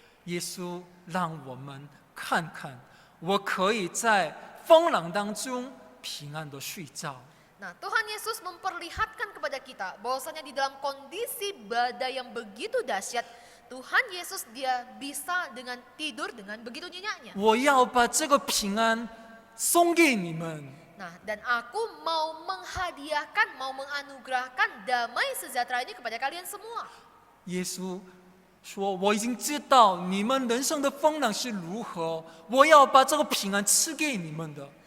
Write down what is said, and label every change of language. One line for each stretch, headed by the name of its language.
Chinese: 耶稣让我们看看，我可以在风浪当中平安的睡觉。
Indonesian: Nah, Tuhan Yesus memperlihatkan kepada kita bahwasanya di dalam kondisi badai yang begitu dahsyat, Tuhan Yesus dia bisa dengan tidur dengan begitu nyenyaknya.
Chinese: 我要把这个平安送给你们。
Indonesian: Nah, dan aku mau menghadiahkan, mau menganugerahkan damai sejahtera ini kepada kalian semua.
Chinese: 耶稣说：“我已经知道你们人生的风浪是如何，我要把这个平安赐给你们的。”